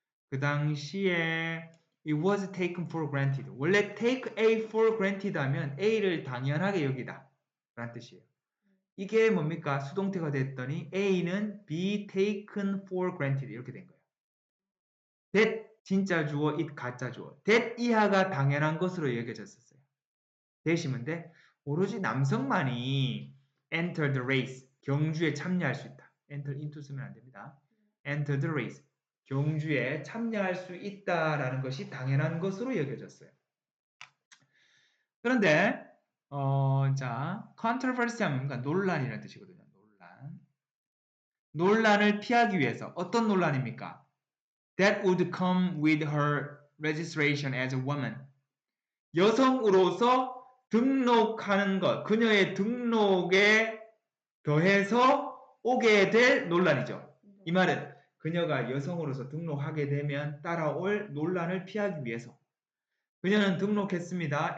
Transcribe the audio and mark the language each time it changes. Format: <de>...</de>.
<ko>그 당시에</ko> <en>it was taken for granted.</en> <ko>원래 take A for granted 하면 A를 당연하게 여기다 라는 뜻이에요. 이게 뭡니까? 수동태가 됐더니 A는</ko> <en>be taken for granted</en> <ko>이렇게 된 거예요. that 진짜 주어, it 가짜 주어. that 이하가 당연한 것으로 여겨졌었어요. 대시면 돼. 오로지 남성만이</ko> <en>enter the race,</en> <ko>경주에 참여할 수 있다. enter into 쓰면 안 됩니다.</ko> <en>enter the race,</en> <ko>경주에 참여할 수 있다라는 것이 당연한 것으로 여겨졌어요. 그런데 자, controversy 하면 뭔가 논란이라는 뜻이거든요. 논란을 피하기 위해서 어떤 논란입니까?</ko> <en>That would come with her registration as a woman.</en> <ko>여성으로서 등록하는 것, 그녀의 등록에 더해서 오게 될 논란이죠. 이 말은 그녀가 여성으로서 등록하게 되면 따라올 논란을 피하기 위해서 그녀는 등록했습니다.</ko>